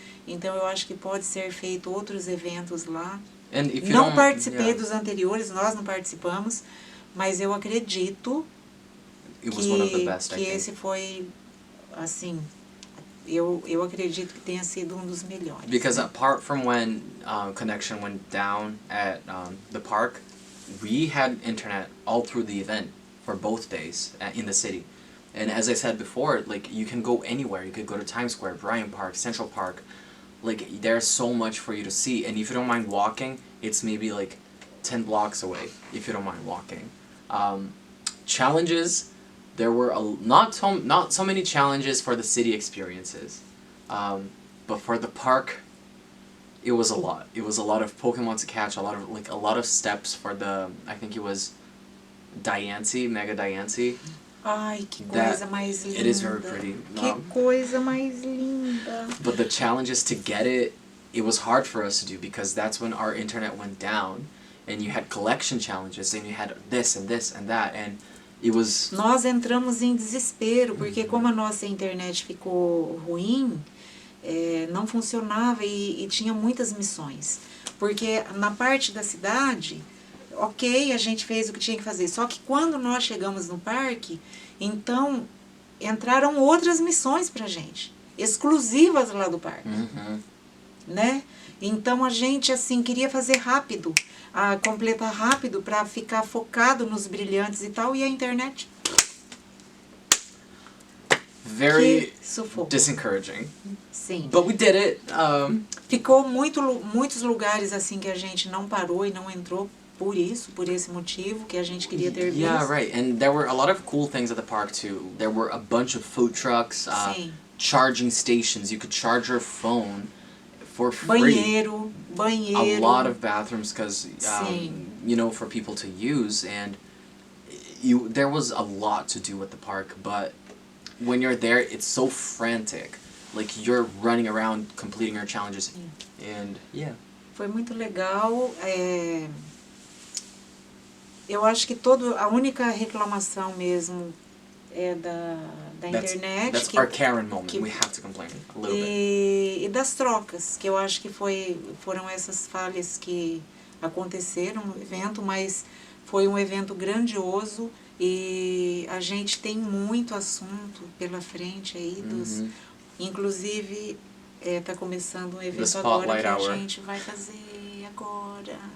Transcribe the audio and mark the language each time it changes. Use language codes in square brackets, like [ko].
[pt] Então eu acho que pode ser feito outros eventos lá. Não participei dos anteriores, nós não participamos, mas eu acredito que esse foi, assim, eu acredito que tenha sido um dos melhores. [en] Because apart from when connection went down at the park, we had internet all through the event for both days in the city. And as I said before, like, you can go anywhere. You could go to Times Square, Bryant Park, Central Park. Like, there's so much for you to see. And if you don't mind walking, it's maybe like 10 blocks away, if you don't mind walking. Challenges, there were not so many challenges for the city experiences. But for the park, it was a lot. It was a lot of Pokemon to catch, a lot of steps for the, I think it was Mega Diancie. [pt] Ai, que coisa mais linda. [en] It is very pretty. [pt] Que coisa mais linda. [en] But the challenges to get it was hard for us to do, because that's when our internet went down, and you had collection challenges, and you had this and this and that, and it was... [pt] Nós entramos em desespero, porque como a nossa internet ficou ruim, não funcionava e tinha muitas missões. Porque na parte da cidade... Ok, a gente fez o que tinha que fazer. Só que quando nós chegamos no parque, então entraram outras missões pra gente, exclusivas lá do parque. Né? Então a gente, assim, queria fazer rápido, completar rápido para ficar focado nos brilhantes e tal, e a internet... [en] Very disencouraging. [pt] Sim. [en] But we did it. [pt] Ficou muitos lugares assim que a gente não parou e não entrou. Por esse motivo que a gente queria ter visto. [en] Yeah, right. And there were a lot of cool things at the park too. There were a bunch of food trucks, charging stations. You could charge your phone for free. [pt] Banheiro. [en] A lot of bathrooms, because for people to use, and there was a lot to do at the park. But when you're there, it's so frantic. Like, you're running around completing your challenges, and [pt] Foi muito legal. Eu acho que a única reclamação mesmo é da internet. [en] That's our Karen moment. We have to complain a little bit. [pt] E das trocas, que eu acho que foram essas falhas que aconteceram no evento, mas foi um evento grandioso e a gente tem muito assunto pela frente aí, inclusive tá começando um evento agora que a gente vai fazer agora.